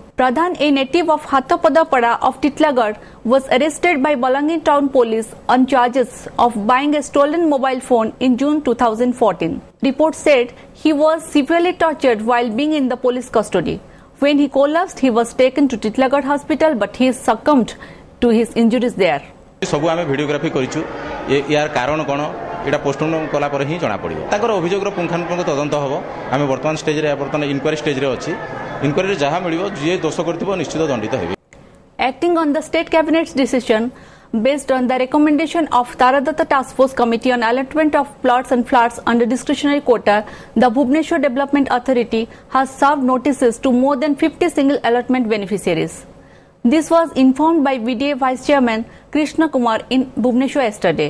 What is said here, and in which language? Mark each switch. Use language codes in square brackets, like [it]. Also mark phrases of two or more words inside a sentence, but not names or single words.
[en] Pradhan, a native of Hathapada of Titlagarh, was arrested by Bolangir town police on charges of buying a stolen mobile phone in June 2014. Reports said he was severely tortured while being in the police custody. When he collapsed, he was taken to Titlagarh hospital, but he succumbed to his injuries there. [or] ସବୁ ଆମେ ଭିଡିଓଗ୍ରାଫି କରିଛୁ ଯାର କାରଣ କଣ ଏଟା ପୋଷ୍ଟମର୍ଟମ କଲା ପରେ ହିଁ ଜଣା ପଡ଼ିବ ତାଙ୍କର ଅଭିଯୋଗର ପୁଙ୍ଖାନୁପୁଙ୍ଖ ତଦନ୍ତ ହେବ ଆମେ ବର୍ତ୍ତମାନ ଷ୍ଟେଜ ରେ ବର୍ତ୍ତମାନ [en] inquiry stage [or] ରେ ଅଛି ଇନକ୍ୱାଏରି ରେ ଯାହା ମିଳିବ ଯେ ଦୋଷ କରିଥିବ ନିଶ୍ଚିତ ଦଣ୍ଡିତ ହେବେ. [en] Acting on the state cabinet's decision based on the recommendation of Taradatta Task Force Committee on Allotment of Plots and Flats under discretionary quota, the Bhubaneswar Development Authority has served notices to more than 50 single allotment beneficiaries. This was informed by VDA Vice Chairman Krishna Kumar in Bhubaneswar yesterday.